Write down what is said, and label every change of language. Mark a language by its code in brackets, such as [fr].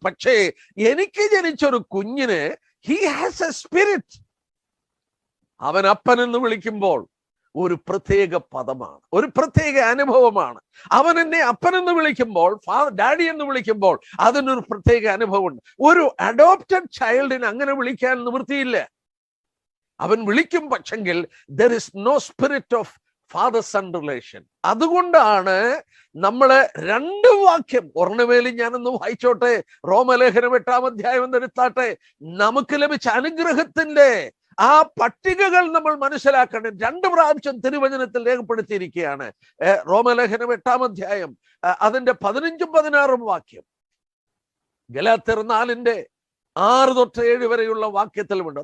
[ml] പക്ഷേ എനിക്ക് ജനിച്ചൊരു കുഞ്ഞിന് [en] He has a spirit. [ml] അവൻ അപ്പൻ എന്ന് വിളിക്കുമ്പോൾ ഒരു പ്രത്യേക പദമാണ്, ഒരു പ്രത്യേക അനുഭവമാണ്. അവൻ എന്നെ അപ്പൻ എന്ന് വിളിക്കുമ്പോൾ, ഡാഡി എന്ന് വിളിക്കുമ്പോൾ അതിനൊരു പ്രത്യേക അനുഭവമുണ്ട്. ഒരു അഡോപ്റ്റഡ് ചൈൽഡിന് അങ്ങനെ വിളിക്കാൻ നിവൃത്തിയില്ല. അവൻ വിളിക്കും, പക്ഷെങ്കിൽ [en] there is no spirit of father son relation. [ml] അതുകൊണ്ടാണ് നമ്മള് 2 വാക്യം ഒരെണ്ണമേലും ഞാനൊന്ന് വായിച്ചോട്ടെ. റോമലേഖനം 8-ാം അധ്യായം എന്നെടുത്താട്ടെ. നമുക്ക് ലഭിച്ച അനുഗ്രഹത്തിന്റെ ആ പട്ടികകൾ നമ്മൾ മനസ്സിലാക്കണം. 2 പ്രാവശ്യം തിരുവചനത്തിൽ രേഖപ്പെടുത്തിയിരിക്കുകയാണ്. റോമലേഖനം 8-ാം അധ്യായം അതിന്റെ 15-16 വാക്യം, ഗലാത്യർ 4:6-7 വരെയുള്ള വാക്യത്തിലുമുണ്ട്.